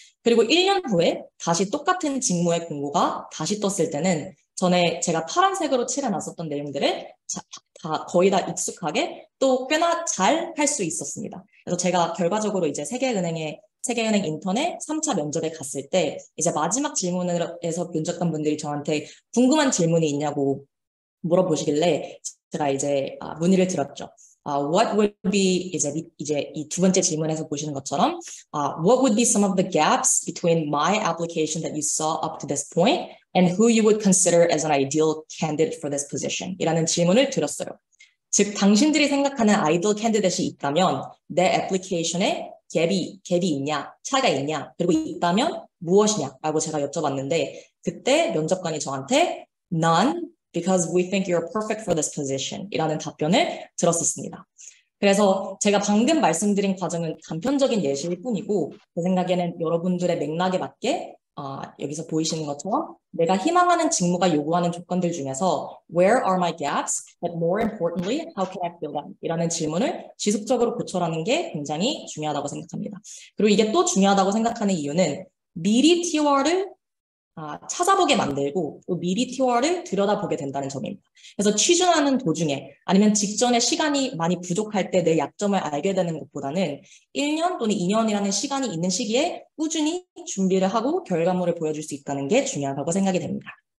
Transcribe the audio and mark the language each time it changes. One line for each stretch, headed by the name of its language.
Korean: 그리고 1년 후에 다시 똑같은 직무의 공고가 다시 떴을 때는 전에 제가 파란색으로 칠해놨었던 내용들을 거의 다 익숙하게 또 꽤나 잘 할 수 있었습니다. 그래서 제가 결과적으로 이제 세계은행 인턴에 3차 면접에 갔을 때 이제 마지막 질문에서 면접관 분들이 저한테 궁금한 질문이 있냐고 물어보시길래 제가 이제 문의를 드렸죠.
English: What would be
Korean: 이제 이 두 번째 질문에서 보시는 것처럼
English: what would be some of the gaps between my application that you saw up to this point and who you would consider as an ideal candidate for this position?
Korean: 이라는 질문을 드렸어요. 즉 당신들이 생각하는 아이돌 캔디데이트이 있다면 내 애플리케이션에 갭이 있냐, 차이가 있냐, 그리고 있다면 무엇이냐라고 제가 여쭤봤는데 그때 면접관이 저한테
English: none, because we think you're perfect for this position
Korean: 이라는 답변을 들었었습니다. 그래서 제가 방금 말씀드린 과정은 단편적인 예시일 뿐이고 제 생각에는 여러분들의 맥락에 맞게 여기서 보이시는 것처럼 내가 희망하는 직무가 요구하는 조건들 중에서
English: Where are my gaps? But more importantly, how can I fill them?
Korean: 이라는 질문을 지속적으로 고쳐라는 게 굉장히 중요하다고 생각합니다. 그리고 이게 또 중요하다고 생각하는 이유는 미리 TOR를 찾아보게 만들고 또 미리 TOR를 들여다보게 된다는 점입니다. 그래서 취준하는 도중에 아니면 직전에 시간이 많이 부족할 때 내 약점을 알게 되는 것보다는 1년 또는 2년이라는 시간이 있는 시기에 꾸준히 준비를 하고 결과물을 보여줄 수 있다는 게 중요하다고 생각이 됩니다.